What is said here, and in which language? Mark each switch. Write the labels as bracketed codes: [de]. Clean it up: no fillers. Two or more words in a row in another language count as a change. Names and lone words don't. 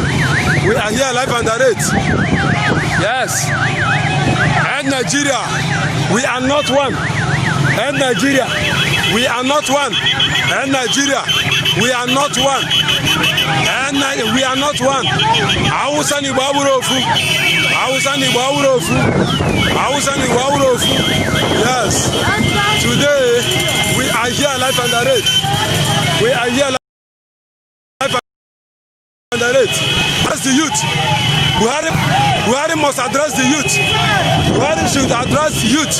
[en] We are here live and direct. Yes. And Nigeria, we are not one. And Nigeria, we are not one. And Nigeria, we are not one. And we are not one. Hausa ni Bawurofu. Hausa ni Bawurofu. Hausa ni Bawurofu. Yes. Today, we are here live and direct. We are here live and direct. That's the youth. Buhari must address the youth. Buhari should address the youth.